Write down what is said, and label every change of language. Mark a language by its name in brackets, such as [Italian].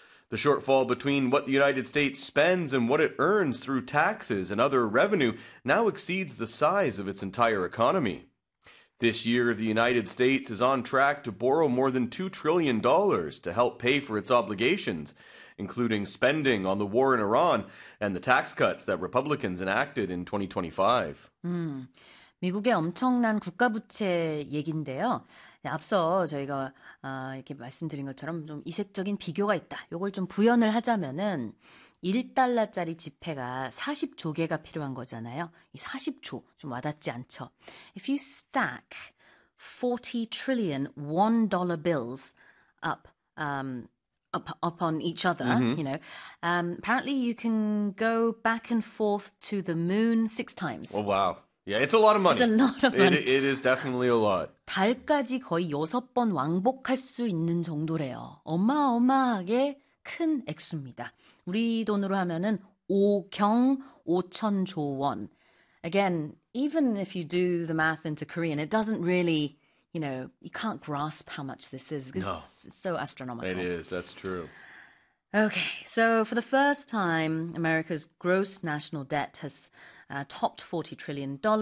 [English] The shortfall between what the United States spends and what it earns through taxes and other revenue now exceeds the size of its entire economy. This year, the United States is on track to borrow more than $2 trillion to help pay for its obligations, including spending on the war in Iran and the tax cuts that Republicans enacted in 2025. [Korean] 미국의 엄청난 국가 부채 얘긴데요. 앞서 저희가 이렇게 말씀드린 것처럼 좀 이색적인 비교가 있다. 요걸 좀 부연을 하자면은 1달러짜리 지폐가 40조 개가 필요한 거잖아요. 이 40조 좀 와닿지 않죠. [English] If you stack 40 trillion $1 bills up on each other, mm-hmm. you know. Apparently you can go back and forth to the moon 6 times. Oh wow. Yeah, it's a lot of money. It's a lot of money. It is definitely a lot. [Korean] 달까지 거의 6번 왕복할 수 있는 정도래요. 어마어마하게 큰 액수입니다. 우리 돈으로 하면은 5경 5천조 원. [English] Again, even if you do the math into Korean, it doesn't really, you know, you can't grasp how much this is. No. It's so astronomical. It is, that's true. Okay, so for the first time, America's gross national debt has topped $40 trillion.